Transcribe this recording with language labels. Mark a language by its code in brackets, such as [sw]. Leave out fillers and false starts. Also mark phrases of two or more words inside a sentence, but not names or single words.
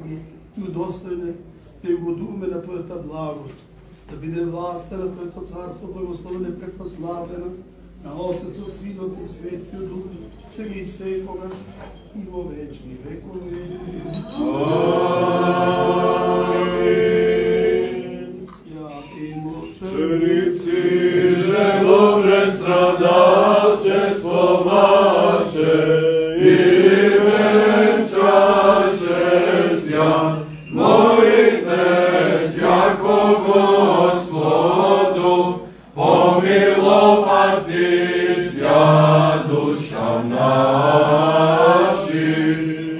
[mk] ги и удостојне да угодуваме на Твојата благост, да биде власта на Твоето царство благословена и препрославена, на Отецот, Синот и Светиот Дух, сега и секогаш и во вечни векови. [cu] Мученици же добре страдачество ваше и венчаше ся, молите сяко Господу, помиловати ся душа наши.